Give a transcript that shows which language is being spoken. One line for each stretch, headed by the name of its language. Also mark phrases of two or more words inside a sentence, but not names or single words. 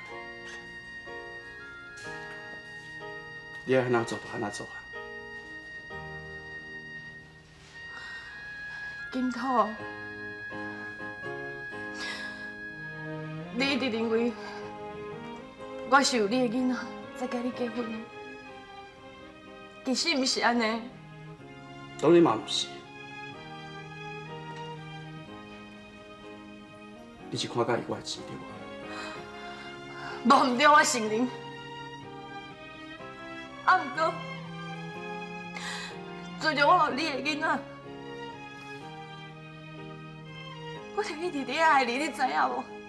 Min Nan Chinese: 你爱安怎做就安怎做啊。金土，你一直认为我是有你的囡仔才甲你结婚的，其实毋是安尼。当然嘛毋是。你是看介意我的钱对无？无毋对，我承认。啊，毋过，自从我有你的囡仔，我就一直在爱你，你知影无？